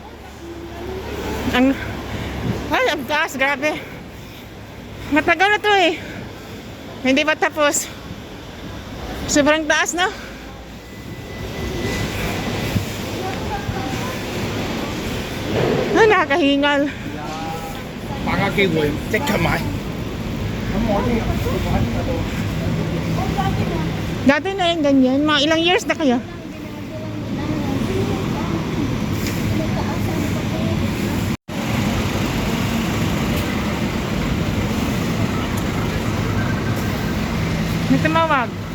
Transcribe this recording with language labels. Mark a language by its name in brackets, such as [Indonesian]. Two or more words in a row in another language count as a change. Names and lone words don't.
[Filipino] Ay, ang taas, grabe. Matagal na to eh. Hindi pa tapos. Sobrang taas, no? Ah, nakakahingal. [Cantonese] 把握機會即刻買。 [Filipino] Dati na yung ganyan. Mga ilang years na kaya? May tumawag.